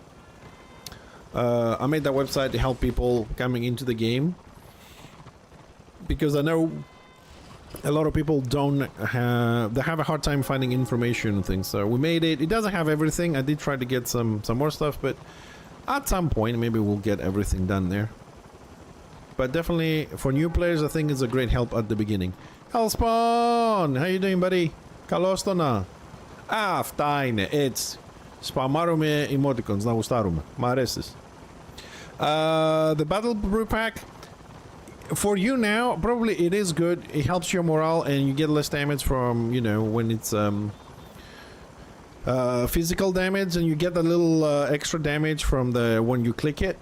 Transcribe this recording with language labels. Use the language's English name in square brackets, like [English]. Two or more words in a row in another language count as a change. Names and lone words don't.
[English] I made that website to help people coming into the game, because I know a lot of people they have a hard time finding information and things. So we made it. It doesn't have everything. I did try to get some more stuff, but at some point maybe we'll get everything done there. But definitely for new players, I think it's a great help at the beginning. Hellspawn, how you doing, buddy? [Greek] Καλώς το να. Αυτά είναι, έτσι. Σπαμάρουμε emoticons, να γουστάρουμε. Μ' αρέσεις. [English] The battle brew pack, for you now, probably it is good. It helps your morale and you get less damage from, you know, when it's physical damage, and you get a little extra damage from the when you click it.